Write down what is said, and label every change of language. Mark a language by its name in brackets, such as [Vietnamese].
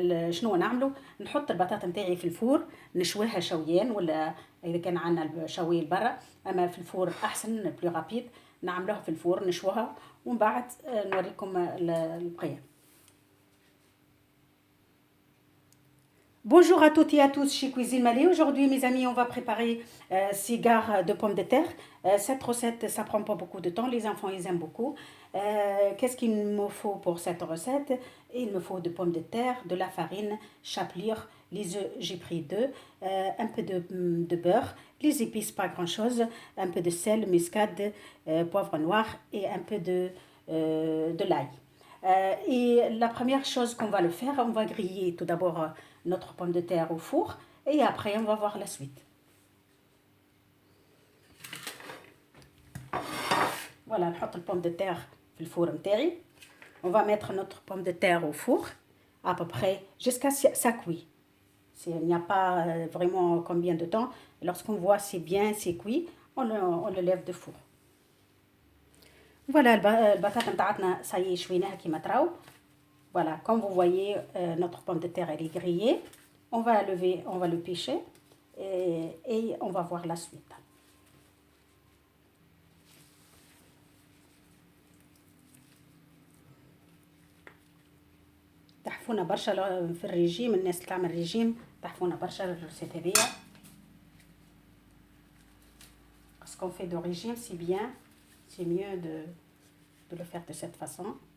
[Arabic] شنو نعملو؟ نحط البطاطا نتاعي في الفور، نشويها شويان، ولا اذا كان عندنا شوي برا، اما في الفور احسن [French] بلو رابيد. [Arabic] نعملوها في الفور نشوها ومن بعد نوريكم البقيه. [French] Bonjour à toutes et à tous chez Cuisine Malais. Aujourd'hui, mes amis, on va préparer cigare de pommes de terre. Cette recette, ça prend pas beaucoup de temps. Les enfants, ils aiment beaucoup. Qu'est-ce qu'il me faut pour cette recette? Il me faut de pommes de terre, de la farine, chapelure, les œufs, j'ai pris deux, un peu de beurre, les épices, pas grand-chose, un peu de sel, muscade, poivre noir et un peu de l'ail. Et la première chose qu'on va le faire, on va griller tout d'abord notre pomme de terre au four et après on va voir la suite. [Arabic] Voilà, نحط البوم de terre في الفور متاعي. [French] On va mettre notre pomme de terre au four à peu près jusqu'à ça cuit. Il n'y a pas vraiment combien de temps. Lorsqu'on voit c'est bien, c'est cuit, on le lève de four. [Arabic] Voilà, البطاطا نتاعتنا صايي شويناها كيما تراو. [French] Voilà, comme vous voyez, notre pomme de terre elle est grillée. On va lever, on va le pêcher et on va voir la suite. [Arabic] تحفونا برشا في الرجيم، الناس اللي تعمل رجيم تحفونا برشا الرسيت هذيا. [French] Parce qu'on fait de régime, c'est bien, c'est mieux de le faire de cette façon.